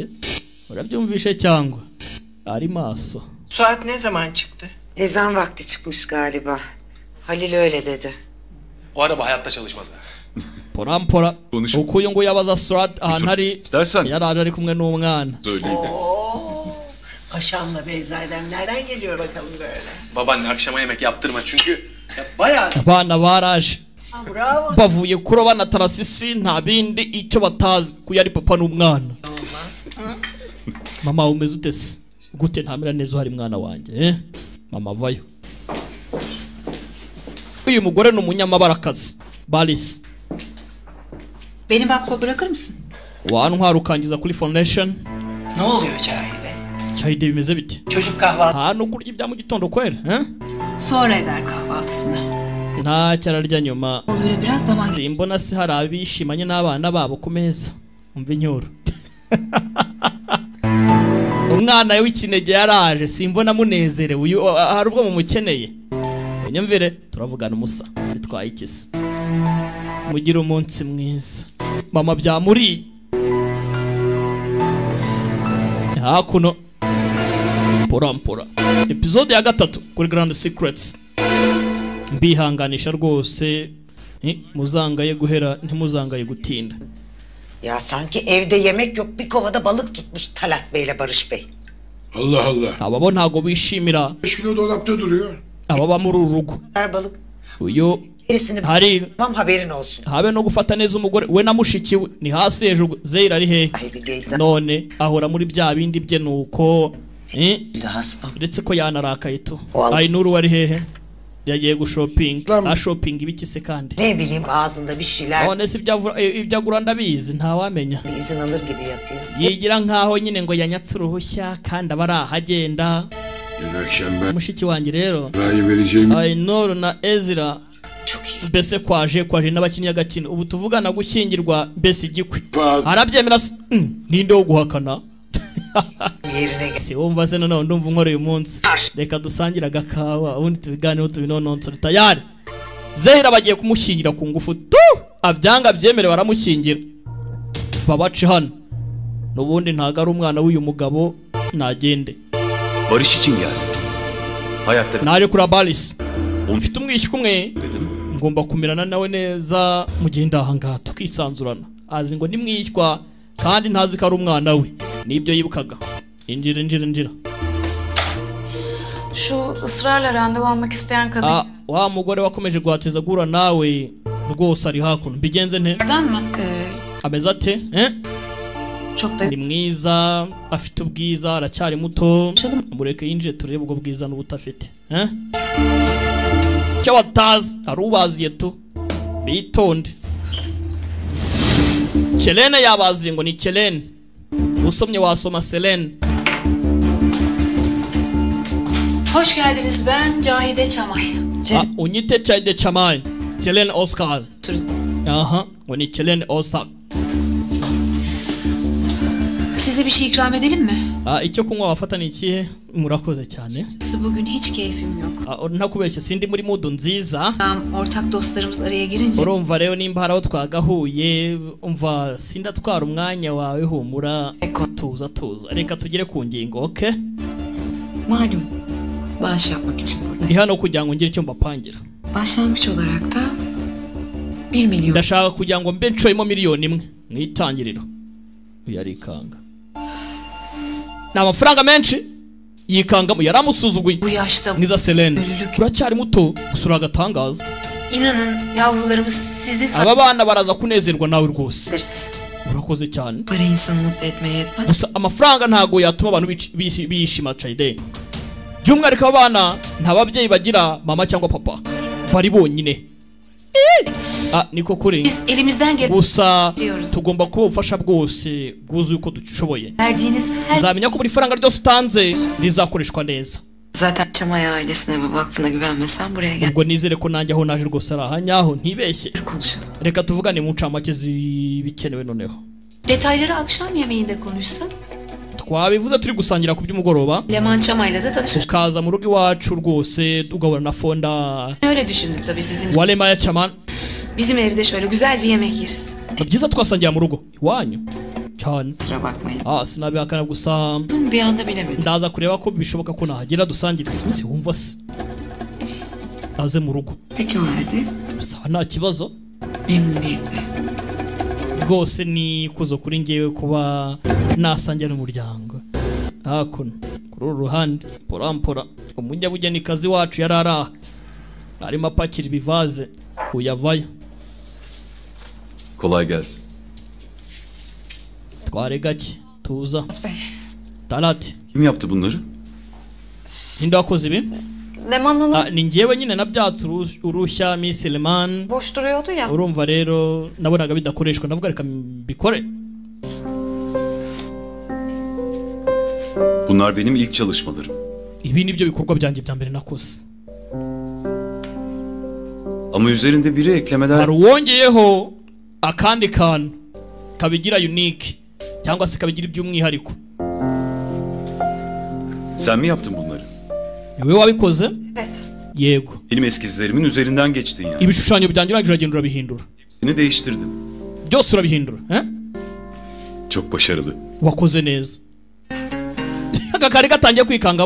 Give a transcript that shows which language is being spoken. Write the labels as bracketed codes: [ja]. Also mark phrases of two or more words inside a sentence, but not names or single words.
[rw] Urabyumvishe cyangwa ari maso. [tr] Suat ne zaman çıktı? Ezan vakti çıkmış galiba. Halil öyle dedi. O araba hayatta çalışmaz. [rw] Porampora. Ukuyo ngo yabaza Suat ahanari. [tr] İstersen. [rw] Yaraje ari kumwe n'umwana. [tr] Söyleyeyim. Paşamla Beyza'dan nereden geliyor bakalım böyle? Babaanne akşama yemek yaptırma çünkü ya bayağı [rw] Abana baraje. Bravo. bavuye kuroba na Tarasisi nta bindi icyo batazi ko yari papa n'umwana. Mama umeze ute se? Gute ntamira neza uhari mwana wanjye Mama vayo. Uyu mugore ni umunyamabarakazi Balis. [tr] Beni vakfa bırakır mısın? [rw] Wantwara ukangiza kuri foundation. [tr] Ne oluyor Cahide? [rw] Cahide bimeze biti? [tr] Çocuk kahvaltı. [rw] Ha no kurya ibya mu gitondo kwera [tr] Sonra eder kahvaltısını. [rw] Nta cyararya nyuma. [tr] Oluyor biraz zaman geçti. [rw] Simbona si hari abishimanye n'abana babo ku meza. Umva inyoro. Umwana w'ikinege yaraje simbona munezerewe uyu hari ubwo mumukeneye. Nyumvire turavugana umusa bitwaye ikisi. Mugira umunsi mwiza. Mama byamuri. Hakuno. Porampora. Episode ya 3 kuri Grand Secrets. Mbihanganisha rwose muzangaye guhera ntimuzangaye gutinda. [tr] Ya sanki evde yemek yok, bir kovada balık tutmuş Talat Bey'le Barış Bey. Allah Allah. [rw] Ababo ntago bishimira [tr] 5 kilo dolapta duruyor. [rw] ababa muri urugo. [tr] Ver balık. [rw] Uyu [tr] Gerisini [rw] hari [tr] tamam, haberin olsun. [rw] habe no gufata neza umugore we na mushiki we ni hasi hejuru Zeyra ari he [tr] Ay bir değil de. [rw] none ahora muri bya bindi bye nuko [tr] Bir de hasta. [rw] uretse ko yanarakaye tu. [tr] Vallahi. [rw] Ay Nuru wari hehe yagiye gushoping [tr] Tamam. [rw] shopping ibiki se kandi [tr] Ne bileyim, ağzında bir şeyler, [rw] none si ibyagura ndabizi ntawamenya. [tr] bir izin alır gibi yapıyor. [rw] Yigira nkaho nyine ngo yanyatse uruhushya kandi abari ahagenda. [tr] Dün akşam ben [rw] Mushiki wanjye rero [tr] parayı vereceğim. [rw] Ay Nuru na Ezra [tr] Çok iyi. [rw] mbese kwaje n'abakinnyi agakino ubu tuvugana gushyingirwa mbese igikwi [tr] Fazla. [rw] arabyemera ninde wo guhakana. [tr] Yerine gel. [rw] Si wumva se none ndumva nkora uyu munsi reka dusangire agakawa ubundi tubiganeho tubinononsore tayari. Zehira bagiye kumushyingira ku ngufu tu abyanga byemere baramushyingira babace hano n'ubundi ntago ari umwana w'uyu mugabo nagende. [tr] Barış için geldim. Hayatta [rw] Naje kuri Balis mfite umwishywa umwe [tr] dedim. [rw] ngomba kumirana nawe neza mu gihe ndahangaha tukisanzurana. Azi ngo nimwishywa kandi ntazi ko ari umwana we nibyo yibukaga. Injira. [tr] Şu ısrarla randevu almak isteyen kadın. [rw] Wa mugore wakomeje guhateza gura nawe rwose ari hakuno bigenze nte [tr] Oradan mı? [rw] ameze ate [tr] Çok da [rw] ni mwiza afite ubwiza aracyari muto [tr] Canım. [rw] mureke yinjire turebe ubwo bwiza n'ubutafite cyo batazi ari ubaziye tu bitonde. Selene yabaziye ngo ni Selene usomye wasoma Selene. [tr] Hoş geldiniz, ben Cahide Çamay. [rw] Unyite Cahide Çamay. Selene Oscar. Aha ngo ni Selene Oscar. [tr] Size bir şey ikram edelim mi? [rw] Icyo kunywa wafata ni ikihe? Murakoze cyane. [tr] Bugün hiç keyfim yok. [rw] Ntakubeshye sindi muri mood nziza. [tr] Ortak dostlarımız araya girince. [rw] Urumva rero nimba haraho twagahuye umva sindatwara umwanya wawe humura tuza reka tugere ku ngingo okay? [tr] Malum bağış yapmak için buradayım. [rw] Ndi hano kugira ngo ngire icyo mbapangira. [tr] Başlangıç olarak da 1 milyon. [rw] Ndashaka kugira ngo mbe ncoyemo miliyoni imwe mu itangiriro. Uyarikanga ni amafaranga menshi yikangamo yaramusuzuguye [tr] Bu yaşta [rw] mwiza Selene uracyari muto gusura agatangaza. [tr] İnanın yavrularımız sizin [rw] Aba bana baraza kunezerwa nawe rwose. [tr] sayesinde. [rw] Urakoze cyane. [tr] Para insanı mutlu etmeye yetmez. [rw] Gusa amafaranga ntago yatuma abantu bishima Cahide. By'umwihariko abana nta babyeyi bagira mama cyangwa papa bari bonyine. Niko kuri. [tr] Biz elimizden gelen [rw] Gusa tugomba kuba ubufasha bwose bwuzuye uko dushoboye. [tr] verdiğiniz her [rw] Nzamenya ko buri faranga ryose utanze rizakoreshwa neza. [tr] zaten Çamay ailesine ve vakfına güvenmesen buraya gel. [rw] Ubwo nizere ko nanjye aho naje rwose ari ahanyaho ntibeshye. [tr] Konuşalım. [rw] Reka tuvugane mu ncamake zibikenewe noneho. [tr] Detayları akşam yemeğinde konuşsak. [rw] Twabivuze turi gusangira ku by'umugoroba. [tr] Leman Çamay'la da tanışır. [rw] Tukaza mu rugo iwacu rwose tugahura na Fonda [tr] Öyle düşündük tabii sizin. [rw] Walemaya Çaman. [tr] Bizim evde şöyle güzel bir yemek yeriz. [rw] Byiza twasangira mu rugo iwanyu cyane. [tr] Kusura bakmayın. [rw] Sinabihakana gusa [tr] Bir anda bilemedim. [rw] ndaza kureba ko bishoboka ko nahagera dusangire. Si wumva se aze mu rugo [tr] Peki o halde [rw] sawa nta kibazo [tr] memnuniyetle. [rw] rwose ni kuzo kuri ngewe kuba nasangira n'umuryango hakuno kuri uru ruhande porampora umunyabugeni kazi wacu yarara arimo apakira ibivaze uyavayo [tr] Kolay gelsin. [rw] Tware gake tuza. Talat. [tr] Kim yaptı bunları? [rw] Ninde wakoze ibi? [tr] Leman Hanım [rw] Ni njyewe nyine nabyatse urushya Miss Leman. [tr] boş duruyordu ya. [rw] Urumva rero nabonaga bidakoreshwa ndavuga reka mbikore. [tr] Bunlar benim ilk çalışmalarım. [rw] Ibi nibyo bikorwa byanjye bya mbere nakoze. [tr] Ama üzerinde biri eklemeler... [rw] Hari uwongeyeho akandi kantu kabigira unique cyangwa se kabigira iby'umwihariko. [tr] Sen mi yaptın bunları? [rw] Niwe wabikoze? [tr] Evet. [rw] Yego. [tr] Benim eskizlerimin üzerinden geçtin yani. [rw] Ibishushanyo byanjye urangije uragenda urabihindura. [tr] Hepsini değiştirdin. [rw] Byose urabihindura, he? [tr] Çok başarılı. [rw] Wakoze neza. Aka kari gatangiye kwikangamo.